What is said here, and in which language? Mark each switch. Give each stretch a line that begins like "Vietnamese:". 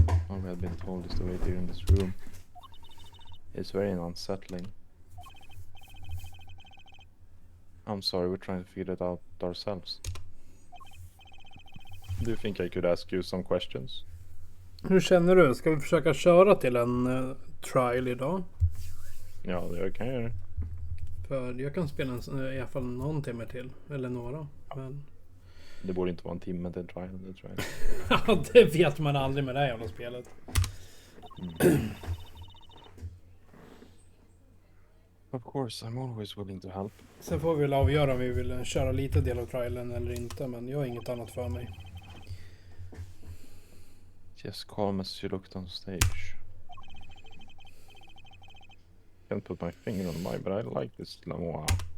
English: All we had been told is to wait here in this room. It's very unsettling. I'm sorry, we're trying to figure it out ourselves. Do you think I could ask you some questions?
Swedish: Hur känner du? Ska vi försöka köra till en trial idag? Ja, det kan jag göra. För jag kan spela i alla fall någon timme till. Eller några. Men... Det borde inte vara en timme till en trial, det tror jag. Ja, det vet man aldrig med det här jävla spelet.
English: Of course, I'm always willing to help.
Swedish: Sen får vi väl avgöra om vi vill köra lite del av trialen eller inte. Men jag har inget annat för mig.
English: Just calm as you looked on stage. Can't put my finger on mine, but I like this Lamoureux.